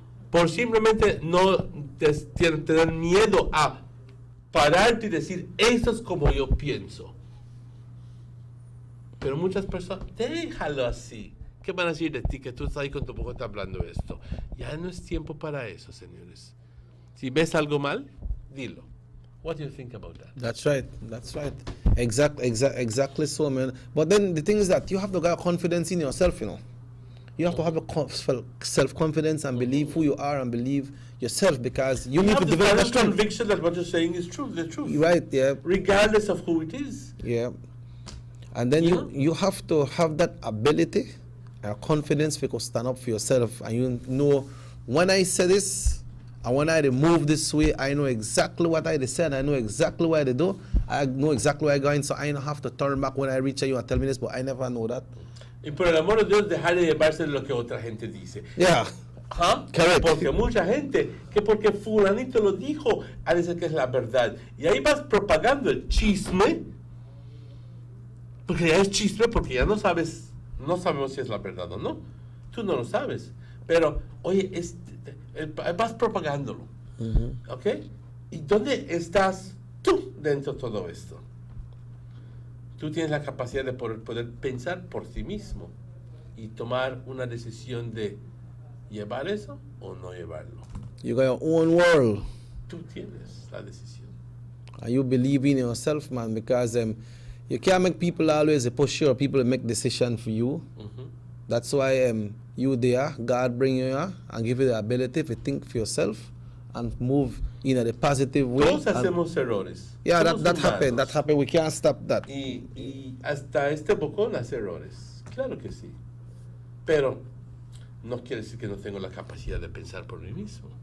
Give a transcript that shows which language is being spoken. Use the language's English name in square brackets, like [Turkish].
[Spanish] Por simplemente no tener miedo a pararte y decir, esto es como yo pienso. Pero muchas personas, déjalo así. ¿Qué van a decir de ti que tú estás ahí con tu boca hablando esto? Ya no es tiempo para eso, señores. Si ves algo mal, dilo. [English] What do you think about that? That's right. Exactly so, man. But then the thing is that you have to have confidence in yourself, you know. You have to have a self-confidence and believe who you are and believe yourself, because you need to develop that strength. Conviction that what you're saying is true, the truth. Right, yeah. Regardless of who it is. Yeah. And then you have to have that ability and confidence to stand up for yourself. And you know, when I say this, and when I move this way, I know exactly what I said. I know exactly what I do. I know exactly where I'm going, so I don't have to turn back when I reach you and tell me this, but I never know that. [Spanish] Y por el amor de Dios, dejar de llevarse de lo que otra gente dice. [English] Yeah. Correct. [Spanish] Porque mucha gente, que porque fulanito lo dijo, a decir que es la verdad. Y ahí vas propagando el chisme, porque ya es chisme, porque ya no sabemos si es la verdad o no. Tú no lo sabes. Pero, oye, vas propagándolo. ¿Ok? ¿Y dónde estás tú dentro de todo esto? Tú tienes la capacidad de poder pensar por ti mismo y tomar una decisión de llevar eso o no llevarlo. [English] You got your own world. [Spanish] Tú tienes la decisión. [English] And you believe in yourself, man, because you can't make people always push you or people make decisions for you. That's why you there, God bring you here and give you the ability to think for yourself and move in a positive way. [Spanish] Todos hacemos errores. [English] Yeah, that happened. We can't stop that. [Spanish] Y hasta este bocón hace errores. Claro que sí. Pero no quiere decir que no tengo la capacidad de pensar por mí mismo.